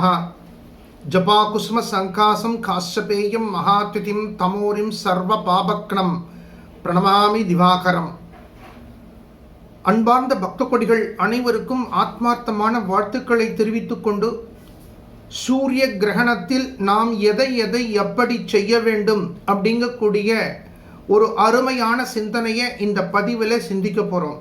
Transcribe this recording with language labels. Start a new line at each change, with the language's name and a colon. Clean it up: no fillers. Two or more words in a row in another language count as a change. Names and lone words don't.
Sanskrit: जपाकुसुम संकासम काश्यपेयम महात्वितिम तमोरिम सर्व पापक्नम प्रणमामि दिवाकरम।
Tamil: அன்பார்ந்த பக்த கொடிகள் அனைவருக்கும் ஆத்மார்த்தமான வாழ்த்துக்களை தெரிவித்துக் கொண்டு, சூரிய கிரகணத்தில் நாம் எதை எப்படி செய்ய வேண்டும் அப்படிங்கக்கூடிய ஒரு அருமையான சிந்தனையை இந்த பதிவில் சிந்திக்க போகிறோம்.